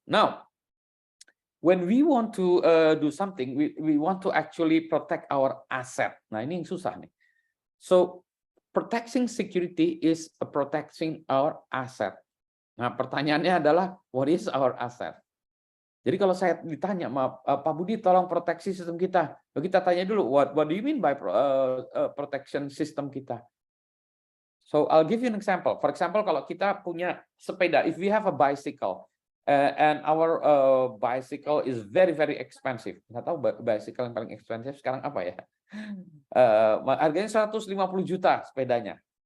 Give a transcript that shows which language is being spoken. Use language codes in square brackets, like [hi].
[en] Now, when we want to do something, we want to actually protect our asset. [id] Nah, ini yang susah nih. [en] So, protecting security is protecting our asset. [id] Nah, pertanyaannya adalah [en] what is our asset? [id] Jadi kalau saya ditanya, Pak Budi tolong proteksi sistem kita. Kita tanya dulu, [en] what do you mean by protection system kita? So I'll give you an example. For example, [id] kalau kita punya sepeda, [en] if we have a bicycle and our bicycle is very very expensive. [id] Nggak tahu bicycle yang paling expensive sekarang apa ya? Harganya 150 juta sepedanya.